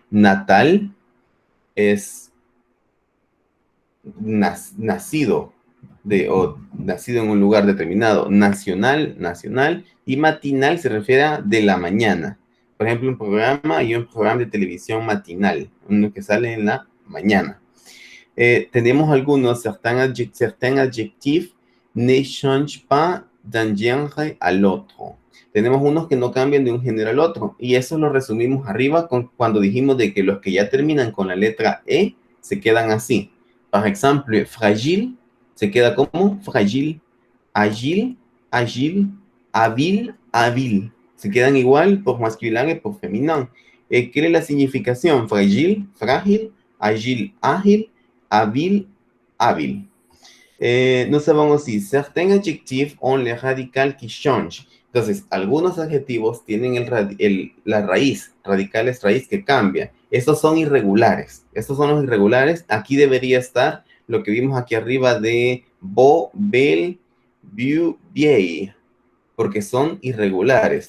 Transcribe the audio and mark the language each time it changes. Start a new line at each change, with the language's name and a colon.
Spanish: Natal es nacido o nacido en un lugar determinado. Nacional, nacional, y matinal se refiere a de la mañana. Por ejemplo, un programa y un programa de televisión matinal, uno que sale en la mañana. Tenemos algunos,
French: certains adjectifs ne changent pas d'un genre à l'autre.
Spanish: Tenemos unos que no cambian de un género al otro, y eso lo resumimos arriba cuando dijimos de que los que ya terminan con la letra E se quedan así. Por ejemplo, fragile se queda como fragile, agile, agile, hábil, hábil. Se quedan igual por masculino y por femenino. ¿Qué es la significación? Fragile, frágil, agile, ágil, hábil, hábil.
French: Nous avons aussi certains adjectifs ont le radical qui change.
Spanish: Entonces, algunos adjetivos tienen la raíz, radical es raíz que cambia. Estos son irregulares. Estos son los irregulares. Aquí debería estar lo que vimos aquí arriba de bo, bel, vieux, vieil, porque son irregulares.